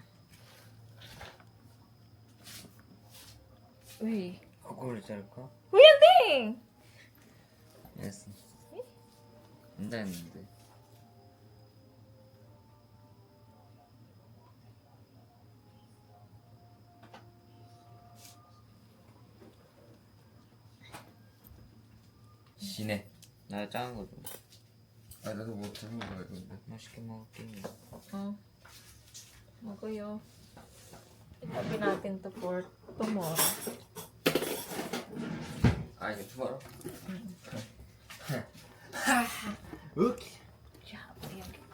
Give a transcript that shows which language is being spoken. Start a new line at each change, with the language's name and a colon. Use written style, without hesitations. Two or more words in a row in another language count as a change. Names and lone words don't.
Filipino: Uy.
Korean: 거꾸로 자를까?
Filipino: Uy, hindi!
Korean: 됐어. 안 됐는데. 지네. 나 작은 거 좀. 아 나도 뭐 들고 가야 되는데. 맛있게 먹을게.
Filipino: Maguyo. Itabi natin to
English: for tomorrow.
Korean: 아 이게 투바로? 오케이.
Filipino: Job. Ayan.